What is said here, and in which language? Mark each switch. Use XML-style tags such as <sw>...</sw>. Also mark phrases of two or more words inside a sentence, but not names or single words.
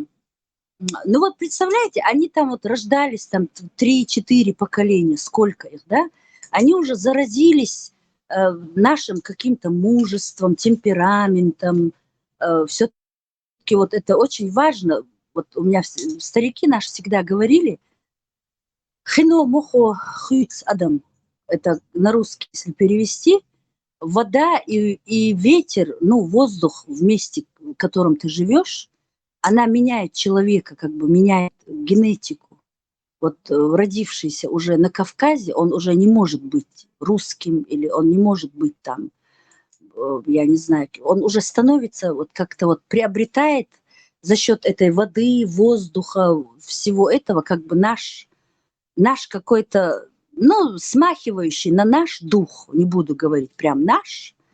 <ru>Ну вот представляете, они там вот рождались, там 3-4 поколения, сколько их, да? Они уже заразились нашим каким-то мужеством, темпераментом. Все-таки вот это очень важно. Вот у меня старики наши всегда говорили,</ru> <ce>«Хино мохо хуиц адам».</ce> <ru>Это на русский, если перевести, вода и ветер, ну, воздух в месте, в котором ты живешь, она меняет человека, как бы меняет генетику. Вот родившийся уже на Кавказе, он уже не может быть русским, или он не может быть там, я не знаю, он уже становится, вот как-то вот приобретает за счет этой воды, воздуха, всего этого, как бы наш какой-то, ну, смахивающий на наш дух, не буду говорить прям наш.</ru>